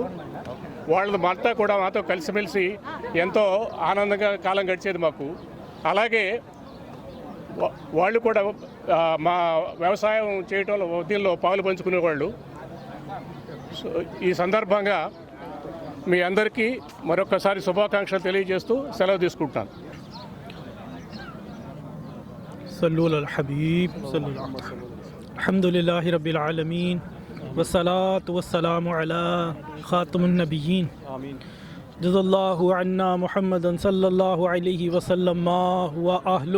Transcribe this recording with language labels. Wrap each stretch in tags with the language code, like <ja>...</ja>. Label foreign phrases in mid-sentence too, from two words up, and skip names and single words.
<te>వాళ్ళంతా కూడా మాతో కలిసిమెలిసి ఎంతో ఆనందంగా కాలం గడిచేది మాకు. అలాగే వాళ్ళు కూడా మా వ్యవసాయం చేయటంలో దీనిలో పాలు పంచుకునేవాళ్ళు. సో ఈ సందర్భంగా మీ అందరికీ మరొకసారి శుభాకాంక్షలు తెలియజేస్తూ సెలవు తీసుకుంటాను.</te> <ar>صلوا على الحبيب صلى الله عليه وسلم. الحمد لله رب العالمين والصلاة والسلام على خاتم النبيين. آمين. جزا الله عنا محمدا صلى الله عليه وسلم ما هو أهله.</ar>